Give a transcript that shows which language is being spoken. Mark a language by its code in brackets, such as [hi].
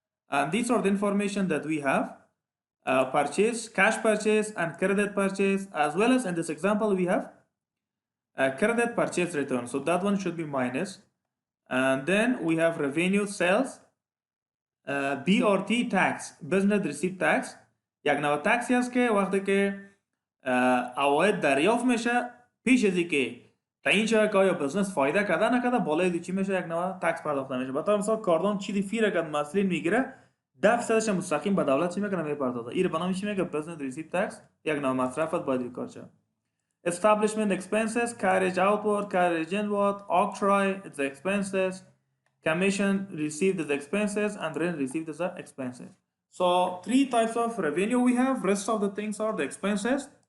[en] And these are the information that we have. Purchase, cash purchase, and credit purchase, as well as in this example, we have credit purchase return. So that one should be minus. And then we have revenue, sales, BRT tax, business receipt tax. [fa] یک نوع تکسی هست که وقتی که عواید دریافت میشه پیش ازی که تعیین شده که آیا بزنس فایده کرده نکرده بالای دی چی میشه یک نوع تکس پرداخته میشه. بطور مثال کاردان چیزی فی رکد مسئولین میگیره 10% مستقیم به دولت چی میکنه میپردازه. این به نام چی میگه بزنس ریسیپ تکس. یک نوع مصرفت باید ریکارد شه. [en] Establishment expenses, carriage outward, carriage inward, octroi, it's the expenses, commission received as expenses, and rent received as expenses. So 3 types of revenue we have. Rest of the things are the expenses.